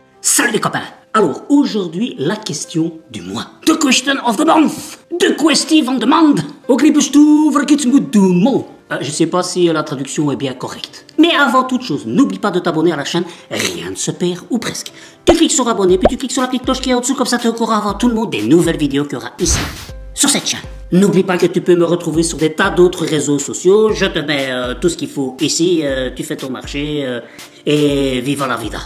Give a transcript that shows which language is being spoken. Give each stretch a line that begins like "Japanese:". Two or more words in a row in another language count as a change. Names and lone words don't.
French: Salut les copains. Alors aujourd'hui, la question du mois.
English: The question of the month. The question
Dutch: van de maand. Ook liepes toe voor iets moet doen.
French: Je sais pas si la traduction est bien correcte. Mais avant toute chose, n'oublie pas de t'abonner à la chaîne, rien ne se perd ou presque. Tu cliques sur abonner, puis tu cliques sur la petite cloche qui est en dessous, comme ça tu es au courant avant tout le monde des nouvelles vidéos qu'il y aura ici, sur cette chaîne. N'oublie pas que tu peux me retrouver sur des tas d'autres réseaux sociaux, je te mets tout ce qu'il faut ici, tu fais ton marché, et
Spanish: viva la vida.